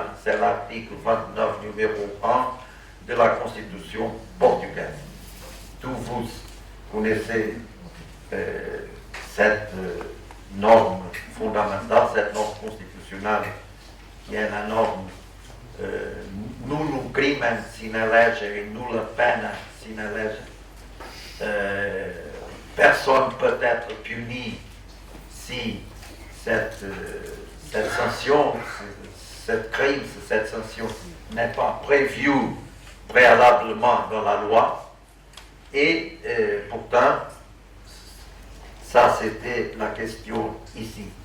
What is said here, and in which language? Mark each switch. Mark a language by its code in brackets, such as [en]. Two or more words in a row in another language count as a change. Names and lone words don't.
[fr] C'est l'article 29, numéro 1 de la Constitution portugaise. Tous vous connaissez cette norme fondamentale, cette norme constitutionnelle, qui est la norme [la] nullum crimen sine lege et nulla pena sine lege. [fr] Personne peut être puni si cette sanction, cette crime, cette sanction n'est pas prévue préalablement dans la loi. Et pourtant, ça c'était la question ici.